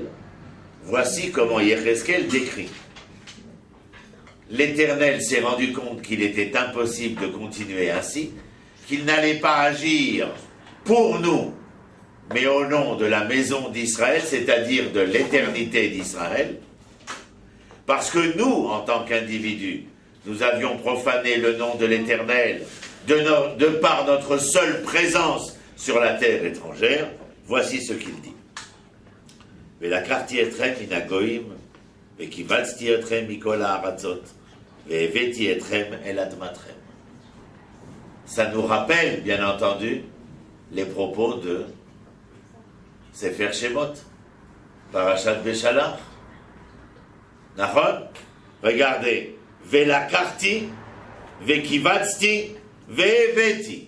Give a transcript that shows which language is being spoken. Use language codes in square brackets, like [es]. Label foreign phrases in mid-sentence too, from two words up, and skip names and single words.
[fr] Voici comment Yecheskel décrit. L'Éternel s'est rendu compte qu'il était impossible de continuer ainsi, qu'il n'allait pas agir pour nous, mais au nom de la maison d'Israël, c'est-à-dire de l'éternité d'Israël, parce que nous, en tant qu'individus, nous avions profané le nom de l'Éternel de par notre seule présence sur la terre étrangère. Voici ce qu'il dit. [he] ולקחתי אתכם מן הגוים וקבצתי אתכם מכל הארצות והבאתי אתכם אל אדמתכם. [fr] Ça nous rappelle, bien entendu, les propos de Sefer Shemot, Parashat Beshalach. Nachon? Regardez. [he] ולקחתי, וקבצתי, והבאתי.